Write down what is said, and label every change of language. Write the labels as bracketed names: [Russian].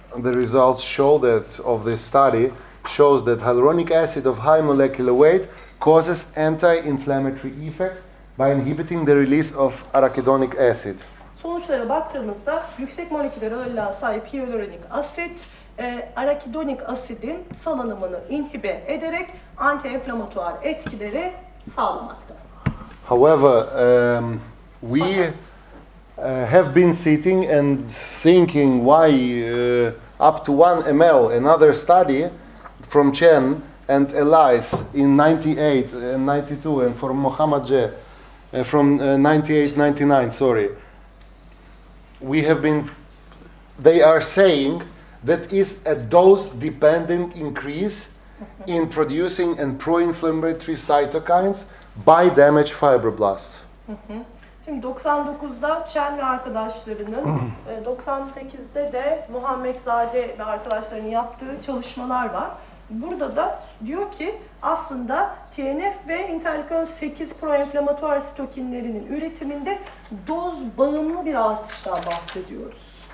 [English] The results show that of this study shows that hyaluronic acid of high molecular weight causes anti-inflammatory effects by inhibiting the release of arachidonic acid. [Turkish] Sonuçlara baktığımızda yüksek moleküler ağırlığa sahip hyaluronik asit arakidonik asidin salınımını inhibe ederek anti-enflamatuar etkileri sağlamakta. [English] However, we have been sitting and thinking why up to 1 ml, another study from Chen and Elias in 98 and 92 and from Mohammed J from 98-99, sorry. They are saying that is a dose-dependent increase in producing and pro-inflammatory cytokines by damaged fibroblasts. [Turkish] Şimdi 99'da Chen ve arkadaşlarının, 98'de de Muhammedzade ve arkadaşlarının yaptığı çalışmalar var. Burada da diyor ki aslında TNF ve interleukin 8 proenflamatuar sitokinlerinin üretiminde doz bağımlı bir artıştan bahsediyoruz.